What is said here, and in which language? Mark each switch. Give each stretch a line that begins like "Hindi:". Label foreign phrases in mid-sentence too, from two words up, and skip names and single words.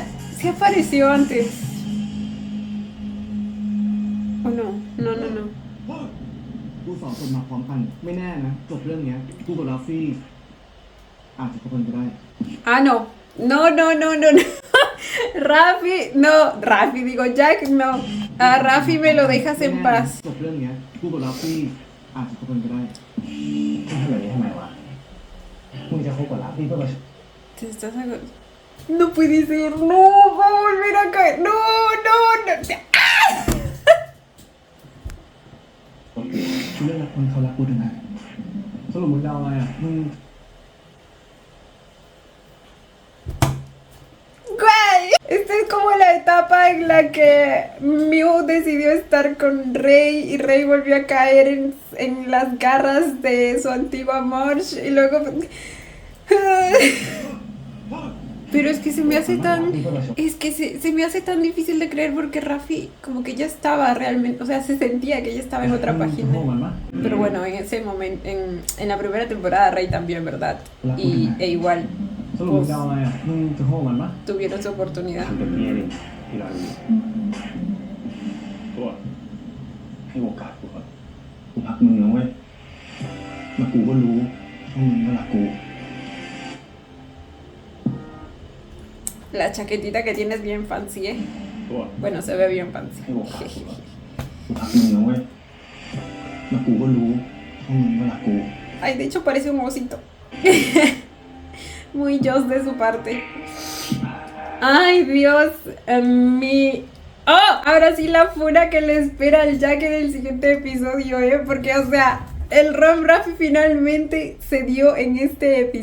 Spanish: ¿Se apareció antes? ¿O no? No.
Thai: กูสองคนมาพร้อมกัน ไม่แน่นะ จบเรื่องเนี้ยกูกับลาฟี่อาจจะคบกันก็ได้
Spanish: Ah, no. No. Rafi, no. Rafi, digo Jack, no. A Rafi me lo dejas en paz.
Thai: จบเรื่องเนี้ยกูกับลาฟี่อาจจะคบกันก็ได้ ทำแบบนี้ทำไมวะ มึงจะคบกับลาฟี่เพื่อมา
Spanish: Te estás No puede ser. No, va a volver a caer. No.
Thai: เรื่องรักคนเขารักกูถึงไหนสรุปมึงจะเอาไงอ่ะ มึง
Spanish: Güey, esta es como la etapa en la que Mew decidió estar con Rey y Rey volvió a caer en las garras de su antigua Marge y luego... Pero es que se me hace tan... Es que se me hace tan difícil de creer porque Rafi como que ya estaba realmente... O sea, se sentía que ya estaba en otra
Thai: มึงจะโทษ
Spanish: página.
Thai: มันปะ
Spanish: Pero bueno, en ese momento, en la primera temporada Rey también, ¿verdad? E igual
Thai: สรุปมึงจะเอาไงอ่ะ มึงจะโทษมันปะ
Spanish: tuvieron su oportunidad.
Thai: ทำแบบนี้ดิทีละนิดตัวให้โอกาสกูก่อนกูรักมึงนะเว้ยแล้วกูก็รู้ว่ามึงก็รักกู
Spanish: La chaquetita que tienes bien fancy, ¿eh?
Thai: ตัว
Spanish: Bueno, se ve bien fancy.
Thai: ให้โอกาสกูก่อนกูรักมึงนะเว้ยแล้วกูก็รู้ว่ามึงก็รักกู
Spanish: Ay, de hecho parece un osito. Muy Joss de su parte. Ay, Dios Oh, ahora sí la funa que le espera al Jack en el siguiente episodio, ¿eh? Porque, o sea, el Rom Rafi finalmente se dio en este episodio.